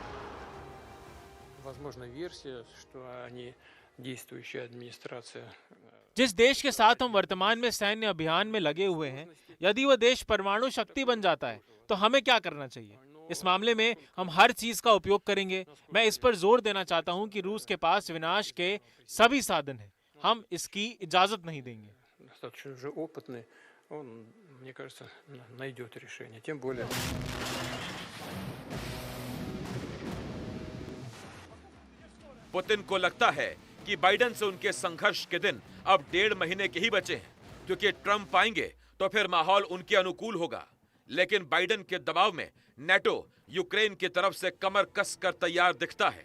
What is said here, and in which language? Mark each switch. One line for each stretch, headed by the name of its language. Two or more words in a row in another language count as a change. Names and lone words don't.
Hindi: जिस देश के साथ हम वर्तमान में सैन्य अभियान में लगे हुए हैं, यदि वह देश परमाणु शक्ति बन जाता है तो हमें क्या करना चाहिए? इस मामले में हम हर चीज का उपयोग करेंगे। मैं इस पर जोर देना चाहता हूं कि रूस के पास विनाश के सभी साधन हैं। हम इसकी इजाजत नहीं देंगे।
Russian: Достаточно уже опытный, он, мне кажется, найдет решение. Тем более...
Hindi: पुतिन को लगता है कि बाइडेन से उनके संघर्ष के दिन अब 1.5 महीने के ही बचे हैं, क्योंकि ट्रंप आएंगे तो फिर माहौल उनके अनुकूल होगा। लेकिन बाइडेन के दबाव में नेटो यूक्रेन की तरफ से कमर कसकर तैयार दिखता है।